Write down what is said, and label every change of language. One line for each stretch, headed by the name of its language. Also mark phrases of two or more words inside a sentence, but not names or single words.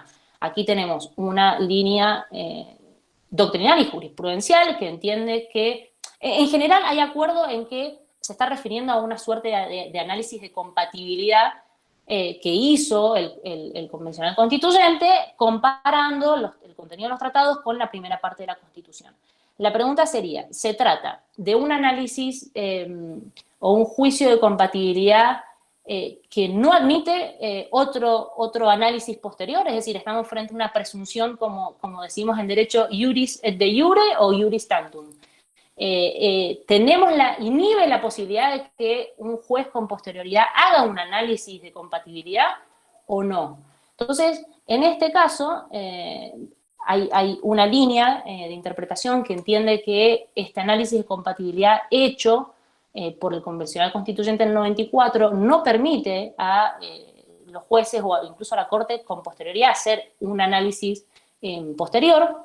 Spanish: Aquí tenemos una línea doctrinal y jurisprudencial que entiende que, en general, hay acuerdo en que se está refiriendo a una suerte de análisis de compatibilidad que hizo el convencional constituyente comparando el contenido de los tratados con la primera parte de la Constitución. La pregunta sería, ¿se trata de un análisis o un juicio de compatibilidad que no admite otro análisis posterior? Es decir, estamos frente a una presunción, como decimos en derecho,
Latin: iuris et de iure
Spanish: o
Latin: iuris tantum.
Spanish: Inhibe la posibilidad de que un juez con posterioridad haga un análisis de compatibilidad o no. Entonces, en este caso, hay una línea de interpretación que entiende que este análisis de compatibilidad hecho por el convencional constituyente en el 94 no permite a los jueces o incluso a la Corte con posterioridad hacer un análisis posterior.